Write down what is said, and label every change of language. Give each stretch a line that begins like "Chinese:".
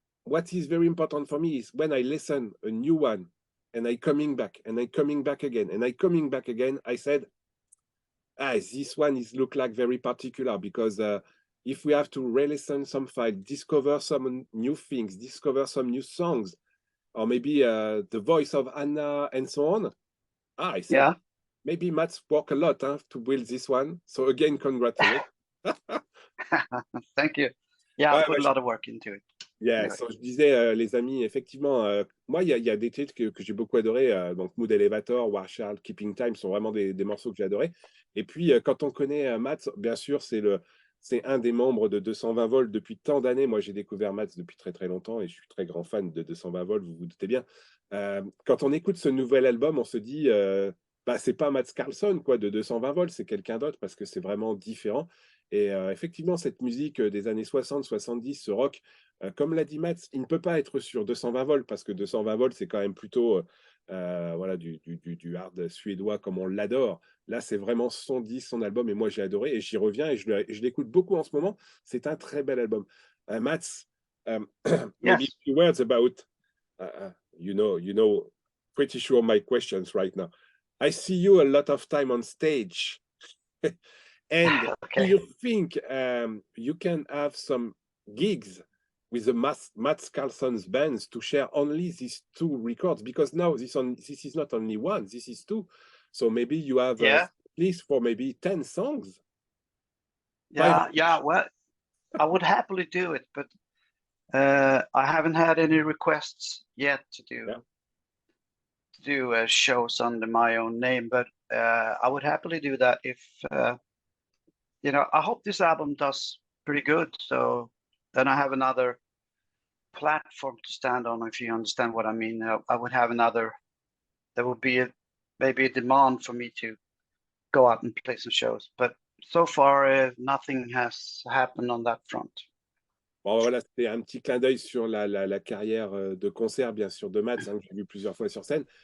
English: what is very important for me is when I listen a new one and I coming back and I coming back again and I coming back again, I said, this one is look like very particular because if we have to re-listen some file, discover some new things, discover some new songs, or maybe the voice of Anna and so on. I said, Yeah. maybe Mats work a lot to build this one. So again, congratulations. Thank you. Yeah, I
French: Ouais,
English: put a lot of work into it. Yeah, Anyway.
French: je disais, les amis, effectivement, moi, il y a des titres que j'ai beaucoup adorés. Donc, Mood Elevator, Warshall, Keeping Time sont vraiment des morceaux que j'ai adorés. Et puis, quand on connaît Mats, bien sûr, c'est un des membres de 220 volts depuis tant d'années. Moi, j'ai découvert Mats depuis très, très longtemps et je suis très grand fan de 220 volts, vous vous doutez bien. Quand on écoute ce nouvel album, on se dit, c'est pas Mats Karlsson, quoi, de 220 volts, c'est quelqu'un d'autre parce que c'est vraiment différent. Et effectivement, cette musique des années 60, 70, ce rock, comme l'a dit Mats, il ne peut pas être sur 220 volts parce que 220 volts, c'est quand même plutôt voilà, du hard suédois comme on l'adore. Là, c'est vraiment son disque, son album, et moi, j'ai adoré, et j'y reviens, et je l'écoute beaucoup en ce moment. C'est un très bel album. Mats, maybe
English: Yes. a few words about, you know, pretty sure my questions right now. I see you a lot of time on stage. And do Okay. you think you can have some gigs with the Mats Karlsson's bands to share only these two records? Because now this is not only one, this is two. So maybe you have Yeah. at least for maybe 10 songs. Yeah. Well, I would happily do it, but I haven't had any requests yet to do shows under my own name. But I would happily do that if I hope this album does pretty good. So then I have another platform to stand on, if you understand what I mean. I would have there would be maybe a demand for me to go out and play some shows. But so far, nothing has happened on that front.
French: Bon, voilà, c'était un petit clin d'œil sur la carrière de concert, bien sûr, de Mats, que j'ai vu plusieurs fois sur scène.